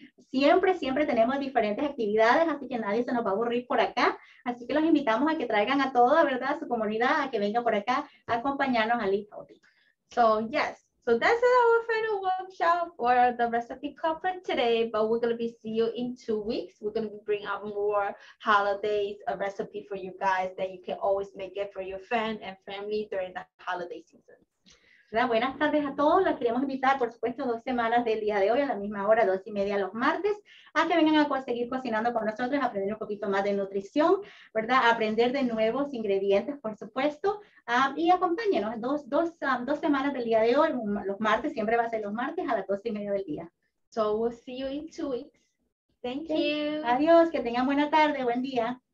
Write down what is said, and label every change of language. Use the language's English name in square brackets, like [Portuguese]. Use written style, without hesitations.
[Spanish] Siempre tenemos diferentes actividades, así que nadie se nos va a aburrir por acá. Así que los invitamos a que traigan a toda, ¿verdad?, su comunidad, a que vengan por acá a acompañarnos a Live Healthy. [English] So, yes. So that's our final workshop for the recipe club for today, but we're going to see you in 2 weeks. We're going to be bringing out more holidays, a recipe for you guys that you can always make it for your friend and family during the holiday season. [Spanish] Buenas tardes a todos. Los queremos invitar, por supuesto, 2 semanas del día de hoy a la misma hora, 2:30 los martes, a que vengan a seguir cocinando con nosotros, aprender un poquito más de nutrición, ¿verdad? Aprender de nuevos ingredientes, por supuesto, y acompáñenos. Dos semanas del día de hoy, los martes, siempre va a ser los martes a las 2:30 del día. [English] So we'll see you in 2 weeks. Thank you. [Spanish] Adiós, que tengan buena tarde, buen día.